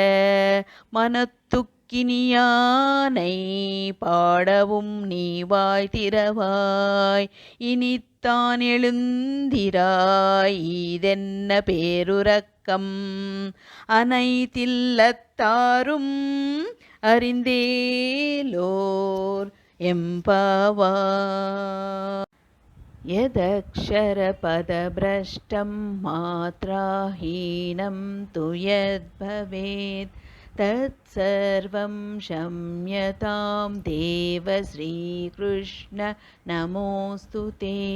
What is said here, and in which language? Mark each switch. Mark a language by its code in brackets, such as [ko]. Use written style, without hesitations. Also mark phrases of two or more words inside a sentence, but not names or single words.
[ta] மனத்துக்கினியானை பாடவும் நீ வாய் திறவாய் இனித்தான் எழுந்திராய் இதென்ன பேருறக்கம் அனைத்தில்லத்தாரும் அறிந்தேலோர் எம்பாவாய். [sa] यदक्षरपदभ्रष्टं मात्राहीनं तु यद्भवेत् तत्सर्वं क्षम्यतां देव श्रीकृष्ण नमोऽस्तु ते.